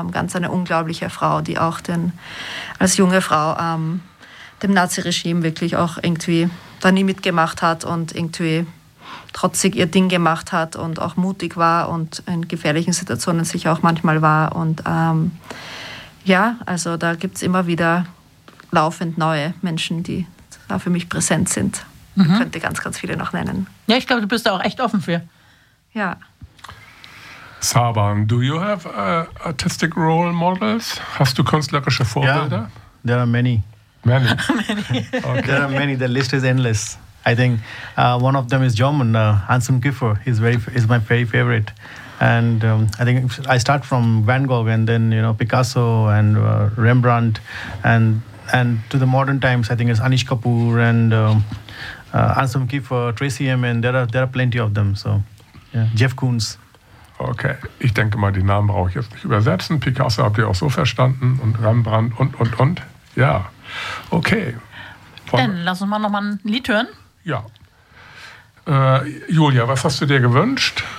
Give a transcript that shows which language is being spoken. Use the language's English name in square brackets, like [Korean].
[German] Ganz eine unglaubliche Frau, die auch als junge Frau dem Naziregime wirklich auch irgendwie da nie mitgemacht hat und irgendwie trotzig ihr Ding gemacht hat und auch mutig war und in gefährlichen Situationen sich auch manchmal war. Und ja, also da gibt es immer wieder laufend neue Menschen, die da für mich präsent sind. Ich könnte ganz, ganz viele noch nennen. Ja, ich glaube, du bist da auch echt offen für. Ja. [English] Saban, do you have artistic role models? [German] Hast du künstlerische Vorbilder? [English] Yeah, there are many. Many? Okay. There are many. The list is endless. I think one of them is German, Hansom Kiefer. He's my very favorite. And I think I start from Van Gogh, and then, you know, Picasso and Rembrandt, and to the modern times, I think it's Anish Kapoor and Anselm Kiefer, Tracy Emin. There are plenty of them. So, yeah. Jeff Koons. [German] Okay, ich denke mal, die Namen brauche ich jetzt nicht übersetzen. Picasso habt ihr auch so verstanden, und Rembrandt und. Ja, okay. Dann lass uns mal nochmal ein Lied hören. Ja. Julia, was hast du dir gewünscht?